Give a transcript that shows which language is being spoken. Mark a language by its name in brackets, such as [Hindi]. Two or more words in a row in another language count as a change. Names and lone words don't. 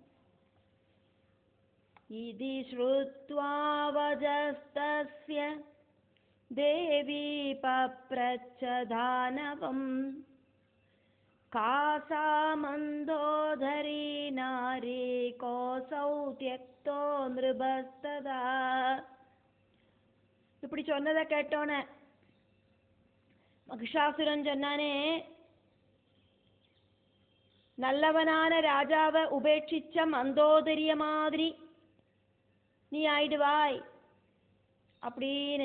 [Sanskrit] ഇതി ശ്രുത്വാ വജസ്തസ്യ ദേവീ പപ്രച്ഛ ദാനവം കാസാ മന്ദോദരീ നാരീ കോസൗ ത്യക്തോ നൃപസ്തദാ. [Tamil] இப்படி சொன்னதை கேட்டோன்னே மகிஷாசுரன் சொன்னானே, நல்லவனான ராஜாவை உபேட்சிச்ச மந்தோதரிய மாதிரி நீ ஆயிடுவாய் அப்படின்னு.